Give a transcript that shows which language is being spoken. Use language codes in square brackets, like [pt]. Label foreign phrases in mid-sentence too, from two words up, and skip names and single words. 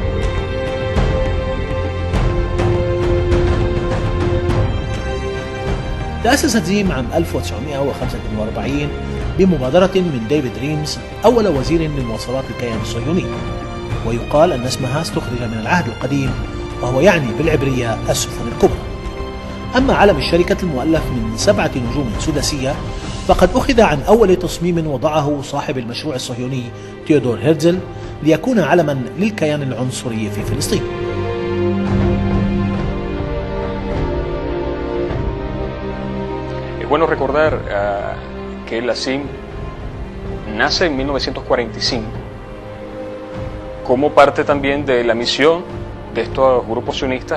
[ar] تأسست زيم عام 1945 بمبادرة من ديفيد ريمز أول وزير لمواصلات الكيان الصهيوني، ويقال أن اسمها استخرج من العهد القديم وهو يعني بالعبرية السفن الكبرى. أما علم الشركة المؤلف من 7 نجوم سداسية فقد أخذ عن أول تصميم وضعه صاحب المشروع الصهيوني تيودور هيرتزل ليكون علما للكيان العنصري في فلسطين. [es] Es bueno recordar que la CIM nace en 1945 como parte también de la misión de estos grupos sionistas